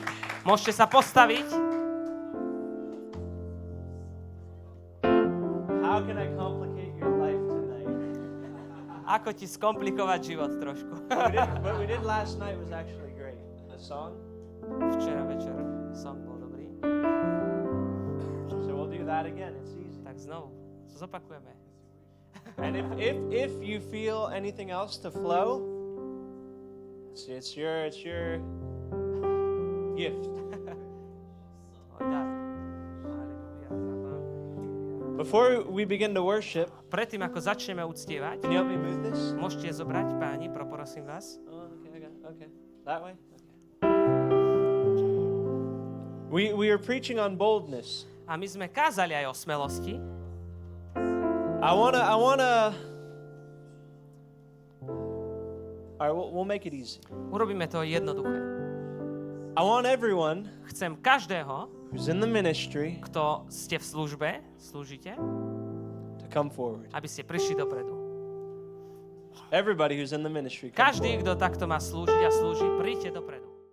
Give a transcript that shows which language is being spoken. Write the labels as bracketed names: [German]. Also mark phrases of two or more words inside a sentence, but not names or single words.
[Slovak] Môžete sa postaviť. [English] How can I complicate your life tonight? [Slovak] Ako ti skomplikovať život trošku. [English] What we did last night was actually great. The song. [Slovak] Včera večer song bol dobrý. [English] So we'll do that again. It's easy. [Slovak] Tak znovu, zopakujeme. [English] And if you feel anything else to flow, it's your gift. Before we begin to worship, [Slovak] Predtým, ako začneme uctievať, [English] can you help me move this? [Slovak] môžete zobrať, páni, poprosím vás. [English] Oh, okay, okay. That way? Okay. We are preaching on boldness. [Slovak] A my sme kázali aj o smelosti. [English] I wanna all right, we'll make it easy. [Slovak] Urobíme to jednoduché. [English] I want everyone [Slovak] Chcem každého, [English] who's in the ministry [Slovak] kto ste v službe, slúžite, [English] to come forward. [Slovak] aby ste prišli dopredu. [English] Everybody who's in the ministry, come [Slovak] Každý, kto takto má slúžiť a slúži, príďte dopredu.